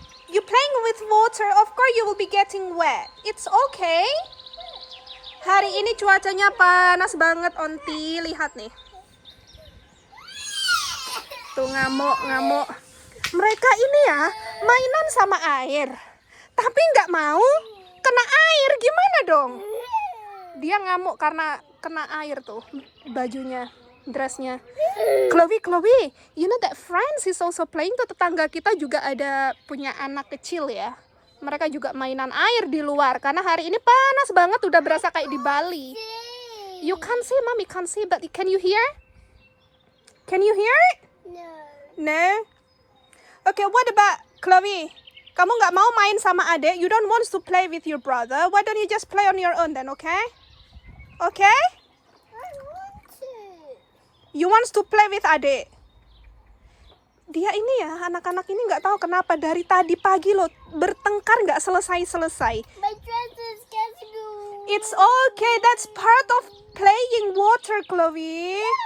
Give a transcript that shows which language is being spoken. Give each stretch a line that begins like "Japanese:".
English: You playing with water, of course you will be getting wet. It's okay.
Indonesian: Hari ini cuacanya panas banget, Onti. Lihat nih. Tuh ngamuk. Mereka ini ya mainan sama air, tapi nggak mau kena air. Gimana dong? Dia ngamuk karena kena air tuh bajunya, dressnya.
English: Chloe, you know that friends is also playing.
Indonesian: Tuh tetangga kita juga ada punya anak kecil ya. Mereka juga mainan air di luar karena hari ini panas banget, udah berasa kayak di Bali.
English: You can't see, mommy can't see, but can you hear? Can you hear it? No. Okay, what about Chloe?
Indonesian: Kamu nggak mau main sama adik?
English: You don't want to play with your brother? Why don't you just play on your own then, okay? Okay? I want to. You want to play with adik?
Indonesian: Dia ini ya, anak-anak ini nggak tahu kenapa dari tadi pagi loh bertengkar nggak selesai.
English: My dress is getting blue. It's okay, that's part of playing water, Chloe.